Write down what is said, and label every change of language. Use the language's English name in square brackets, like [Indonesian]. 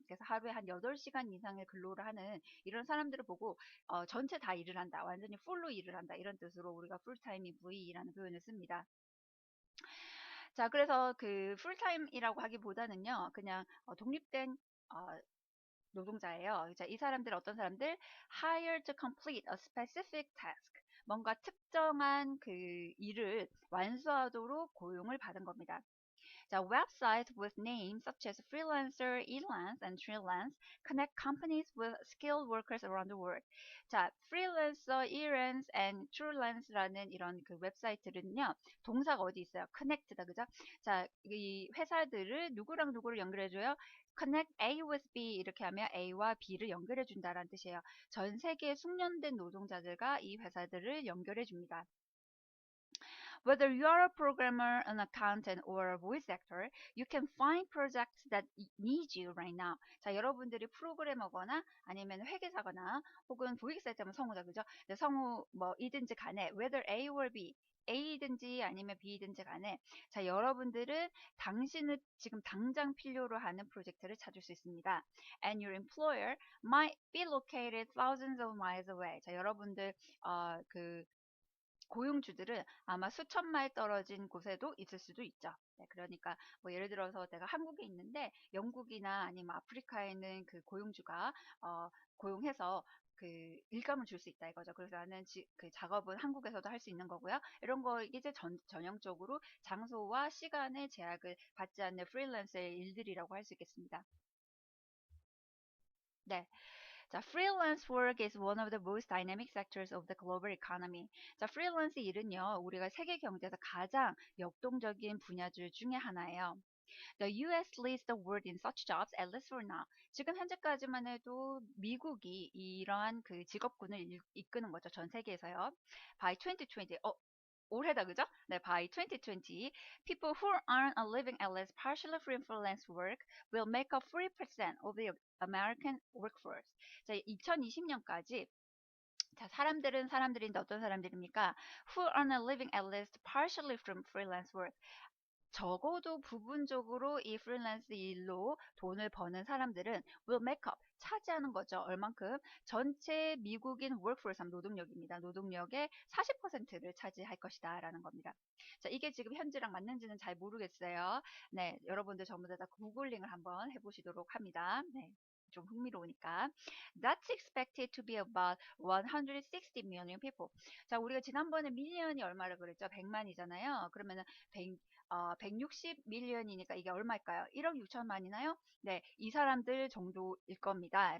[Korean] 그래서 하루에 한 8시간 이상의 근로를 하는 이런 사람들을 보고 전체 다 일을 한다. 완전히 풀로 일을 한다. 이런 뜻으로 우리가 풀타임 employee라는 표현을 씁니다. 자, 그래서 그 풀타임이라고 하기보다는요, 그냥 독립된 노동자예요. 자, 이 사람들 어떤 사람들? [English] Hired to complete a specific task. [Korean] 뭔가 특정한 그 일을 완수하도록 고용을 받은 겁니다. [English] 자, websites with names such as Freelancer, Elance, and Freelance connect companies with skilled workers around the world. [Korean] 자, Freelancer, Elance, and Freelance라는 이런 그 웹사이트는요, 동사가 어디 있어요? connect다, 그죠? 자, 이 회사들을 누구랑 누구를 연결해줘요? [English] connect A with B [Korean] 이렇게 하면 A와 B를 연결해 준다라는 뜻이에요. 전 세계 숙련된 노동자들과 이 회사들을 연결해 줍니다. [English] Whether you are a programmer, an accountant, or a voice actor, you can find projects that need you right now. [Korean] 자, 여러분들이 프로그래머거나 아니면 회계사거나 혹은 고객사이트면 성우다, 그죠? 성우 뭐이든지 간에 [English] whether A or B, [Korean] A든지 아니면 B든지 간에 자, 여러분들은 당신을 지금 당장 필요로 하는 프로젝트를 찾을 수 있습니다. [English] And your employer might be located thousands of miles away. [Korean] 자, 여러분들 그 고용주들은 아마 수천 마일 떨어진 곳에도 있을 수도 있죠. 네, 그러니까 뭐 예를 들어서 내가 한국에 있는데 영국이나 아니면 아프리카에 있는 그 고용주가 고용해서 그 일감을 줄 수 있다 이거죠. 그래서 나는 그 작업은 한국에서도 할 수 있는 거고요. 이런 거 이제 전형적으로 장소와 시간의 제약을 받지 않는 프리랜서의 일들이라고 할 수 있겠습니다. 네. [English] 자, freelance work is one of the most dynamic sectors of the global economy. [Korean] 자, freelance 일은요, 우리가 세계 경제에서 가장 역동적인 분야들 중에 하나예요. [English] The US leads the world in such jobs, at least for now. [Korean] 지금 현재까지만 해도 미국이 이러한 그 직업군을 이끄는 거죠. 전 세계에서요. [English] By 2020, [Korean] 올해다 그죠? [English] 네, by 2020, people who earn a living at least partially from freelance work will make up 3% of the American workforce. [Korean] 자, 2020년까지 자, 사람들인데 어떤 사람들입니까? [English] Who earn a living at least partially from freelance work. [Korean] 적어도 부분적으로 이 프리랜스 일로 돈을 버는 사람들은 [English] will make up, [Korean] 차지하는 거죠. 얼만큼? 전체 미국인 workforce, 노동력입니다. 노동력의 40%를 차지할 것이다 라는 겁니다. 자, 이게 지금 현재랑 맞는지는 잘 모르겠어요. 네, 여러분들 전부 다 구글링을 한번 해보시도록 합니다. 네. 좀 흥미로우니까. [English] That's expected to be about 160 million people. [Korean] 자, 우리가 지난번에 밀리언이 얼마를 그랬죠? 100만이잖아요. 그러면은 160 밀리언이니까 이게 얼마일까요? 1억 6천만이나요? 네, 이 사람들 정도일 겁니다.